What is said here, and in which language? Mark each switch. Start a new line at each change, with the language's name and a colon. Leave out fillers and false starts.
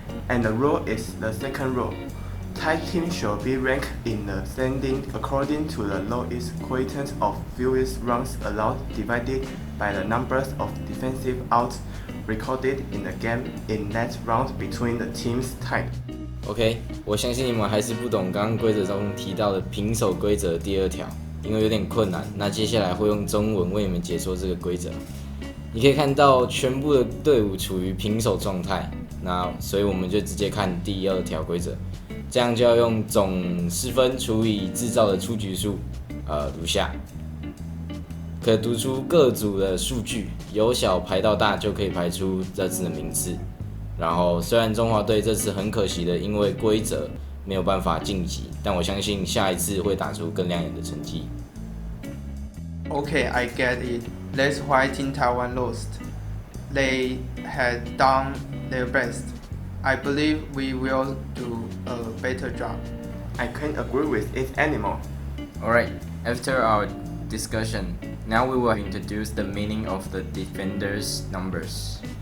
English: And the rule is the second rule. Tied teams should be ranked in the standing according to the lowest quotient of fewest runs allowed divided by the numbers of defensive outs recorded in the game in that round between the teams tied.
Chinese: OK， 我相信你们还是不懂刚刚规则中提到的平手规则第2条，因为有点困难。那接下来会用中文为你们解说这个规则。你可以看到全部的队伍处于平手状态，那所以我们就直接看第2条规则，这样就要用总失分除以制造的出局数，如下。可读出各组的数据，由小排到大就可以排出这次的名次。然后，虽然中华队这次很可惜的因为规则没有办法晋级，但我相信下一次会打出更亮眼的成绩。
English: Okay, I get it. That's why Team Taiwan lost. They had done their best. I believe we will do a better job. I can't agree with it anymore. Alright, after our discussion, now we will introduce the meaning of the defenders' numbers.